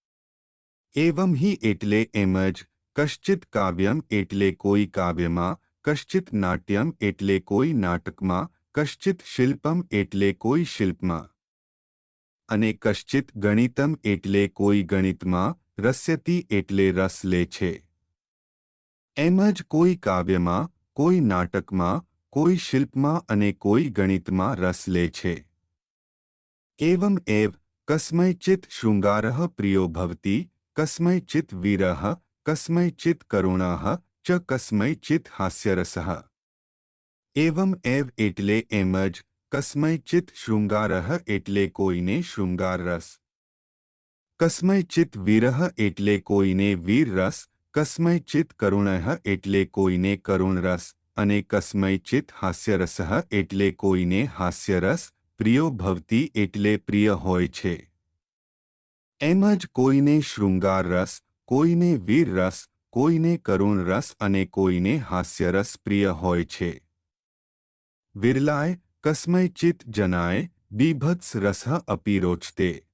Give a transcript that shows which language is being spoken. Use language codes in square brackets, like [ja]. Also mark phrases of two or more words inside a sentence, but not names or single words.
[sa] एवं हि [gu] એટલે એમ જ, [sa] कश्चित् काव्यम् [gu] એટલે કોઈ કાવ્યમાં, [sa] कश्चित् नाट्यम् [gu] એટલે કોઈ નાટકમાં, [sa] कश्चित् शिल्पम् [gu] એટલે કોઈ શિલ્પમાં, અને [sa] कश्चित् गणितम् [gu] એટલે કોઈ ગણિતમાં, રસ્યતિ એટલે રસ લે છે. એમ જ કોઈ કાવ્યમાં, કોઈ નાટકમાં, કોઈ શિલ્પમાં અને કોઈ ગણિતમાં રસ લે છે. [sa] एवं एव कस्मैचित् शृंगारः प्रियो भवति कस्मैचित् वीरः कस्मैचित् करुणः च कस्मैचित् हास्यरसः. एवं एव [gu] એટલે એમજ [sa] कस्मैचित् शृंगारः [gu] એટલે કોઈને શૃંગાર રસ, [sa] कस्मैचित् वीरः [gu] એટલે કોઈને વીર રસ, [sa] कस्मैचित् करुणः [gu] એટલે કોઈને કરુણ રસ, અને [sa] कस्मैचित् हास्यरसः [gu] એટલે કોઈને હાસ્યરસ. [sa] प्रियो भवति [gu] એટલે પ્રિય હોય છે. એમ જ કોઈને શૃંગાર રસ, કોઈને વીર રસ, કોઈને કરુણ રસ અને કોઈને હાસ્યરસ પ્રિય હોય છે. [sa] विरलाय कस्मैचित् जनाय बीभत्स रसः अपि रोचते.